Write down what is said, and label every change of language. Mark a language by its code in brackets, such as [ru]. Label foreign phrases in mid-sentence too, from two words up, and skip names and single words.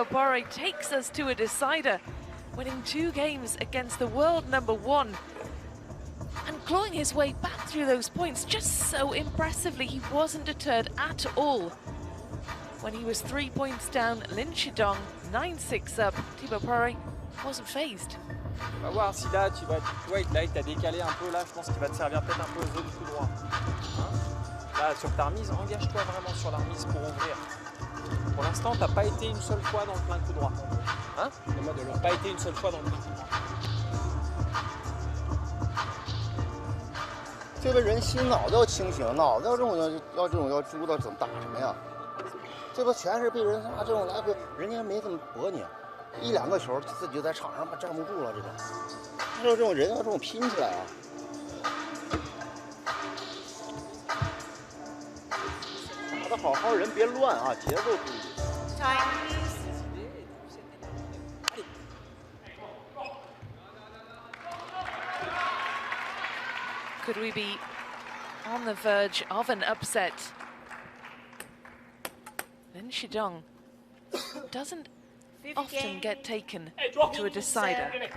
[en] PORET takes us to a decider, winning 2 games against the world #1 and clawing his way back through those points just so impressively. He wasn't deterred at all. When he was 3 points down, Lin Shidong 9-6 up. Thibault PORET wasn't phased. [fr] On va voir si là, tu vois, là il t'a décalé un peu, là je pense qu'il va te servir peut-être un peu aux autres coups droits. Hein, là, sur ta remise, engage-toi vraiment sur la remise pour ouvrir. Pour l'instant, tu n'as pas été une seule fois dans le plein coup droit. Hein? Tu n'as pas été une seule fois dans le plein coup droit. [zh] 这个人心脑子要清醒，脑子要知道怎么打什么呀？这不全是被人这种来回，人家没怎么驳你， 1、2个球自己就在场上站不住了。这种，他说这种人要这种拼起来啊。打得好好，人别乱啊，节奏注意。 [en] Time. Could we be on the verge of an upset? Lin Shidong doesn't often get taken to a decider.